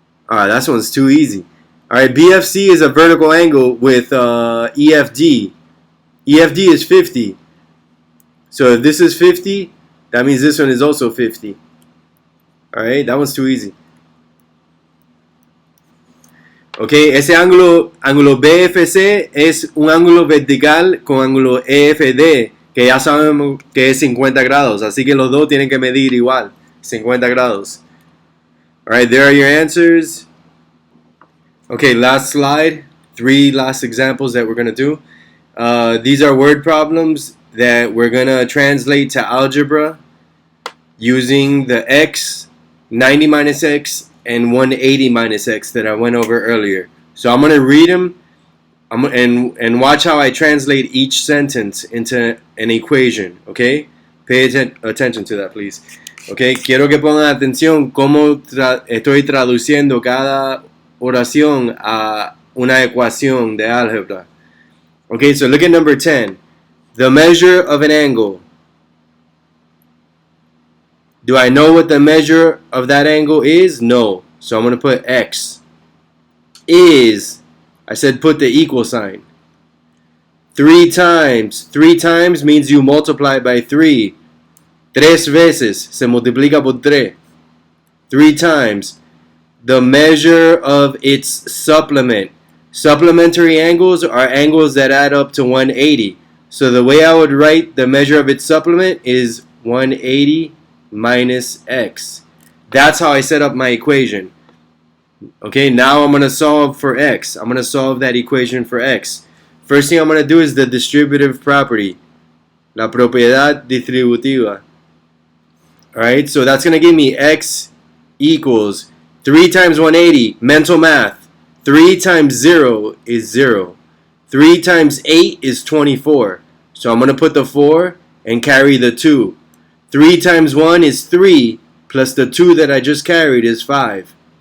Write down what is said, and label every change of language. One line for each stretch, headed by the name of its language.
English: Alright, that one's too easy. Alright, BFC is a vertical angle with EFD. EFD is 50. So if this is 50, that means this one is also 50. Alright, that one's too easy.
Spanish: Okay, ese ángulo BFC es un ángulo vertical con ángulo EFD, que ya sabemos que es 50 grados, así que los dos tienen que medir igual, 50 grados.
English: Alright, there are your answers. Okay, last slide. 3 last examples that we're going to do. These are word problems that we're going to translate to algebra using the x, 90 minus x, and 180 minus x that I went over earlier. So I'm going to read them and watch how I translate each sentence into an equation, okay? Pay attention to that, please.
Spanish: Okay, quiero que pongan atención cómo estoy traduciendo cada oración a una ecuación de álgebra.
English: Okay, so look at number 10. The measure of an angle. Do I know what the measure of that angle is? No. So I'm going to put x. Is, I said put the equal sign. 3 times. 3 times means you multiply by 3.
Spanish: Tres veces. Se multiplica por 3.
English: 3 times. The measure of its supplement. Supplementary angles are angles that add up to 180. So the way I would write the measure of its supplement is 180 minus x. That's how I set up my equation. Okay, now I'm going to solve for x. I'm going to solve that equation for x. First thing I'm going to do is the distributive property.
Spanish: La propiedad distributiva.
English: Alright, so that's going to give me x equals 3 times 180, mental math. 3 times 0 is 0. 3 times 8 is 24. So I'm going to put the 4 and carry the 2. 3 times 1 is 3, plus the 2 that I just carried is 5.